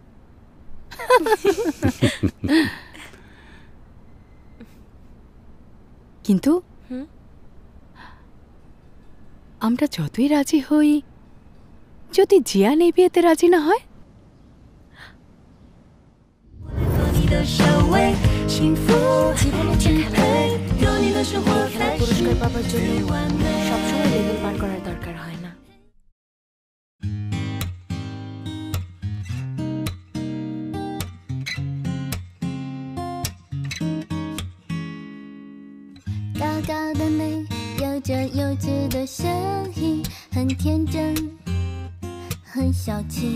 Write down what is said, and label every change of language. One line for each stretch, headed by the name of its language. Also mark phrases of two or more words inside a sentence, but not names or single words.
Bangla: কিন্তু আমরা যতই রাজি হই, যদি জিয়ান এই বিয়েতে রাজি না হয়? পুরস্কার পাবার জন্য সবসময় লেভেল পার করার দরকার হয় না।
Chinese: 高高的美，有着幼稚的声音，很天真，很小气。